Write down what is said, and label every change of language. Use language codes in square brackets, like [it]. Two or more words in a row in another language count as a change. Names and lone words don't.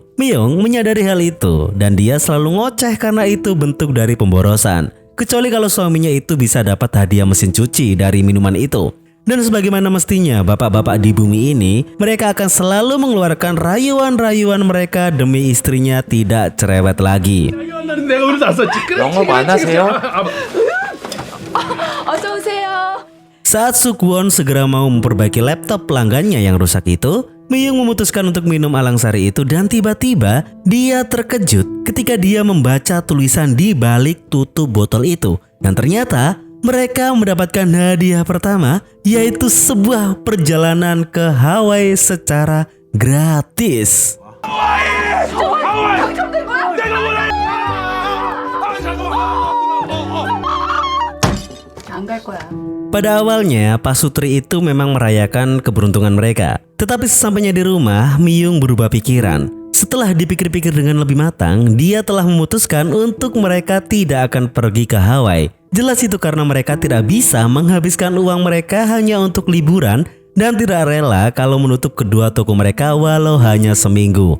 [id] Myung menyadari hal itu dan dia selalu ngoceh karena itu bentuk dari pemborosan. Kecuali kalau suaminya itu bisa dapat hadiah mesin cuci dari minuman itu. Dan sebagaimana mestinya bapak-bapak di bumi ini, mereka akan selalu mengeluarkan rayuan-rayuan mereka demi istrinya tidak cerewet lagi. [ko] 영어 많으세요? 어서 오세요. [id] Saat Sok-won segera mau memperbaiki laptop pelanggannya yang rusak itu, Myung memutuskan untuk minum alang sari itu dan tiba-tiba dia terkejut ketika dia membaca tulisan di balik tutup botol itu. Dan ternyata mereka mendapatkan hadiah pertama, yaitu sebuah perjalanan ke Hawaii secara gratis. [ko] 안 갈 거야. [id] Pada awalnya, pasutri itu memang merayakan keberuntungan mereka. Tetapi sesampainya di rumah, Myung berubah pikiran. Setelah dipikir-pikir dengan lebih matang, dia telah memutuskan untuk mereka tidak akan pergi ke Hawaii. Jelas itu karena mereka tidak bisa menghabiskan uang mereka hanya untuk liburan dan tidak rela kalau menutup kedua toko mereka walau hanya seminggu.